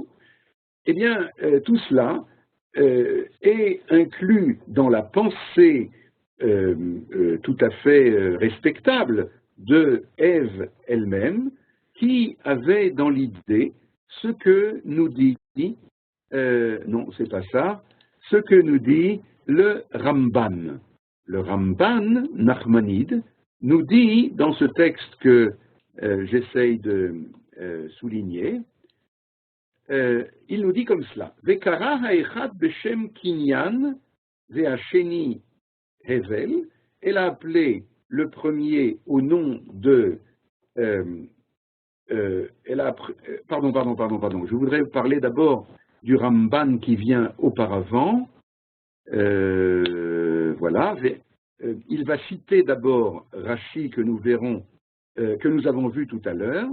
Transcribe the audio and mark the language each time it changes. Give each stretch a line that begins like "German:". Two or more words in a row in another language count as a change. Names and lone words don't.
French: Eh bien, tout cela est inclus dans la pensée tout à fait respectable de Ève elle-même, qui avait dans l'idée ce que nous dit, non, c'est pas ça, ce que nous dit le Ramban. Le Ramban, Nachmanide, nous dit dans ce texte que j'essaye de souligner, il nous dit comme cela,
Hebrew: וקרא האחד בשם קניין והשני הבל,
French: elle a appelé le premier au nom de pardon, je voudrais parler d'abord du Ramban qui vient auparavant. Voilà, il va citer d'abord Rashi que nous verrons, que nous avons vu tout à l'heure.